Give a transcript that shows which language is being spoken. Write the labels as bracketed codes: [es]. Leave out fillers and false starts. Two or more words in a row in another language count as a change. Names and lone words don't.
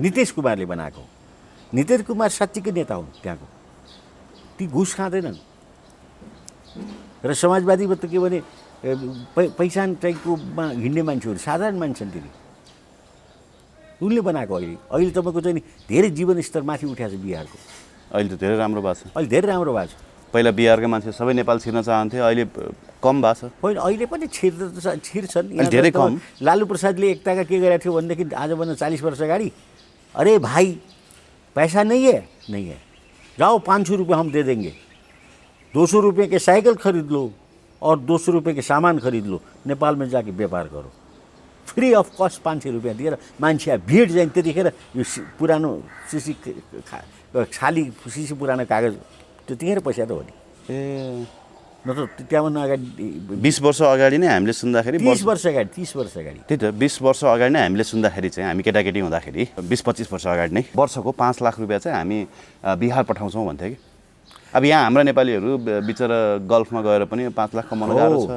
[ne] नीतिश कुमारले बनाएको नीतिश कुमार साँच्चीकै नेता हुन् त्यहाँको ती घुस खाँदैनन् र समाजवादीमा त के भने पहिचान चाहिँकोमा हिँड्ने मान्छेहरू साधारण मान्छे छन् तिनी उनले बनाएको अहिले तपाईँको चाहिँ धेरै जीवन स्तर माथि उठाएको छ बिहारको अहिले त धेरै राम्रो भएको छ अहिले धेरै राम्रो भएको छ पहिला बिहारका मान्छे सबै नेपाल छिर्न चाहन्थे अहिले कम भएको छ होइन अहिले पनि छिर्छन् धेरै कम लालु प्रसादले एकताका के गरेको थियो भनेदेखि आजभन्दा 40 वर्ष अगाडि [hi] अरे भाइ पैसा नहीं है जाओ 500 रुपये हम दे देंगे 200 रुपये के साइकिल खरीद लो और 200 रुपये के सामान खरीद लो नेपाल में जाके व्यापार करो [en] free of cost [ne] 500 रुपये दिएर मान्छे भिड जाने त्यतिखेर यो पुरानो सिसी खाली सिसी पुरानो कागज त्यतिखेर पैसा त हो नि नत्र त्यहाँभन्दा अगाडि 20 वर्ष अगाडि नै हामीले सुन्दाखेरि 30 वर्ष अगाडि त्यही त 20 वर्ष अगाडि नै हामीले सुन्दाखेरि चाहिँ हामी केटाकेटी हुँदाखेरि 20-25 वर्ष अगाडि नै वर्षको 5 लाख रुपियाँ चाहिँ हामी बिहार पठाउँछौँ भन्थ्यो कि अब यहाँ हाम्रा नेपालीहरू बिचरा गल्फमा गएर पनि 5 लाख कमाउन गाह्रो छ